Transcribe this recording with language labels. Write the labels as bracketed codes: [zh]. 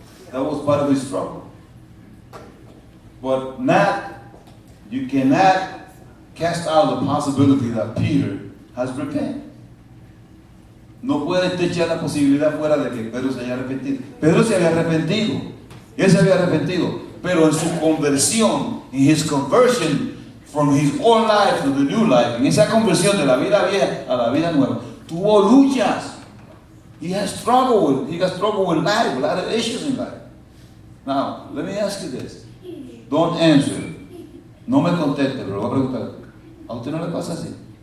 [en] That was part of his struggle. But you cannot cast out the possibility that Peter has repented. [es] No puedes echar la posibilidad fuera de que Pedro se haya arrepentido. Pedro se había arrepentido. Él se había arrepentido. Pero en su conversión, [en] in his conversion from his old life to the new life, [es] en esa conversión de la vida vieja a la vida nueva, tuvo luchas. [en] He got struggle with life, a lot of issues in life. Now, let me ask you this. Don't answer. [es] No me conteste, pero lo voy a preguntar. ¿A usted no le pasa así?